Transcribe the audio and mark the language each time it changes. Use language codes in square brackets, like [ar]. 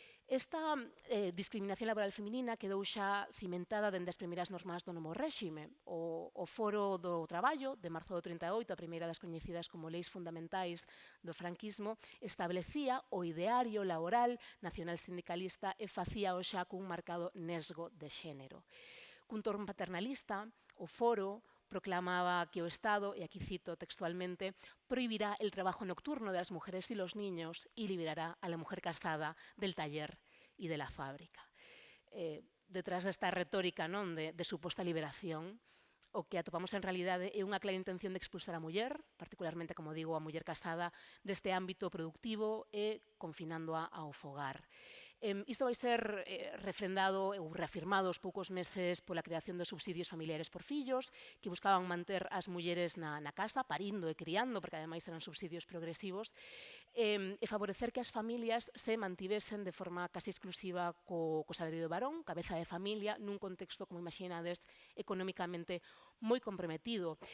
[gl] Esta discriminación laboral feminina quedou xa cimentada dende as primeiras normas do novo réxime. O Foro do Traballo, de marzo do 38, a primeira das coñecidas como leis fundamentais do franquismo, establecía o ideario laboral nacional sindicalista e facía o xa cun marcado nesgo de xénero. Cun torno paternalista, o Foro proclamaba que o Estado, e aquí cito textualmente, [es] prohibirá el trabajo nocturno de las mujeres y los niños y liberará a la mujer casada del taller y de la fábrica. [gl] Detrás desta retórica de suposta liberación, o que atopamos en realidade é unha clara intención de expulsar a muller, particularmente, como digo, a muller casada, deste ámbito productivo e confinándoa ao fogar. Isto vai ser refrendado ou reafirmado aos poucos meses pola creación de subsidios familiares por fillos, que buscaban manter as mulleres na casa, parindo e criando, porque ademais eran subsidios progresivos, e favorecer que as familias se mantivesen de forma casi exclusiva co salario do varón, cabeza de familia, nun contexto, como imaginades, económicamente moi comprometido.